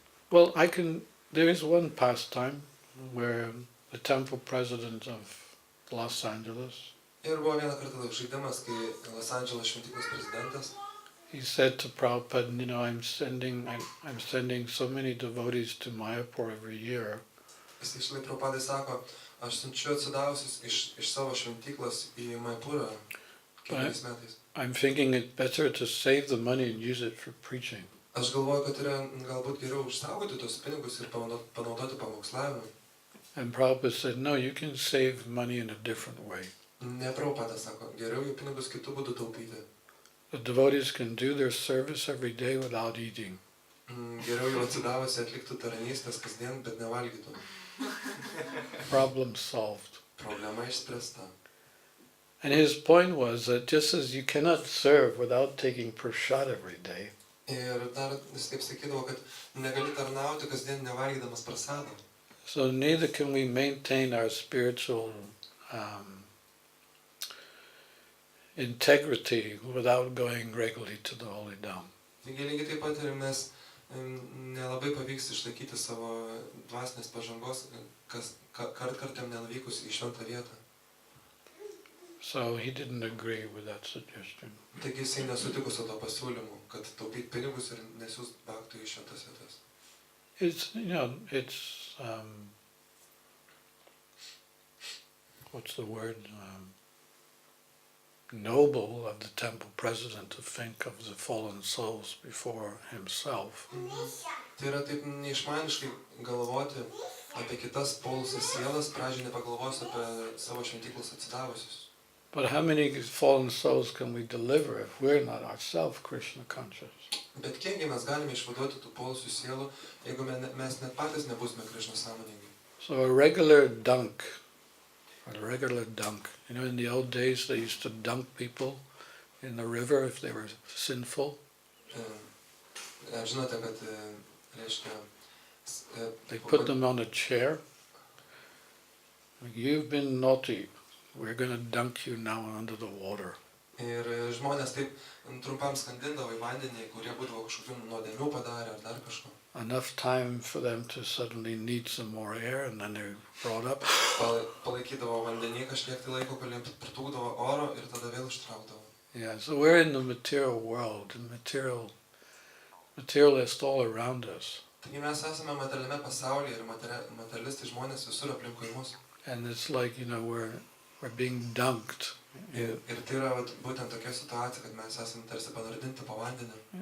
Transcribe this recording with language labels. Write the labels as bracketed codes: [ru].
[en] Well, there is one pastime where the temple president of Los Angeles, [lt] Ir buvo vieną kartą toks žaidimas, kai Los Angeles šventyklos prezidentas, [en] he said to Prabhupada, you know, I'm sending so many devotees to Mayapur every year. [lt] jis išlai Prabhupadai sako, aš siunčiu atsidavusius iš savo šventyklos į Mayapurą kiekvienais metais. [en] I'm thinking it better to save the money and use it for preaching. [lt] Aš galvoju, kad yra galbūt geriau užsaugoti tos pinigus ir panaudoti pamokslavimui. [en] And Prabhupada said, no, you can save money in a different way. [lt] Ne, Prabhupada sako, geriau jų pinigus kitų būdų taupyti. [en] The devotees can do their service every day without eating. [lt] Geriau jau atsidavusi atliktų tarnystės kasdien, bet nevalgytų. [en] Problem solved. [lt] Problema išspręsta. [en] And his point was that just as you cannot serve without taking prasad every day, [lt] Ir dar jis taip sakydavo, kad negali tarnauti kasdien nevalgydamas prasadą. [en] so neither can we maintain our spiritual integrity without going regularly to the holy dham. [lt] Taigi lygiai taip pat ir mes nelabai pavyks išlaikyti savo dvasinės pažangos, kartkartėm nenuvykus į šventą vietą. [en] So he didn't agree with that suggestion. [lt] Taigi jisai nesutiko su to pasiūlymu, kad taupyti pinigus ir nesiųst bhaktų į šventas vietas. [en] It's what's the word? Noble of the temple president to think of the fallen souls before himself. [lt] Tai yra taip neišmaniškai galvoti apie kitas polusias sielas, pradžiai nepagalvos apie savo šventyklos atsidavusius. [en] But how many fallen souls can we deliver if we're not ourselves Krishna conscious? [lt] Bet kiekgi mes galime išvaduoti tų polusių sielų, jeigu mes net patys nebūsime Krishna sąmoningi. [en] So a regular dunk, you know, in the old days they used to dunk people in the river if they were sinful. [lt] Žinote, kad reiškia... [en] They put them on a chair. You've been naughty. We're going to dunk you now under the water. [lt] Ir žmonės taip trumpam skandindavo į vandenį, kurie būdavo kažkokių nuodėmių padarę ar dar kažko. [en] Enough time for them to suddenly need some more air, and then they're brought up. [lt] Palaikydavo vandenį kažkiek tai laiko, kol jiems pritrūkdavo oro ir tada vėl ištraukdavo. [en] Yeah, so we're in the material world, and materialists all around us. [lt] Taigi mes esame materialiame pasaulyje ir materialistai žmonės visur aplinkui mus. [en] And it's like, you know, we're being dunked. [lt] Ir tai yra būtent tokia situacija, kad mes esame tarsi panardinti po vandeniu.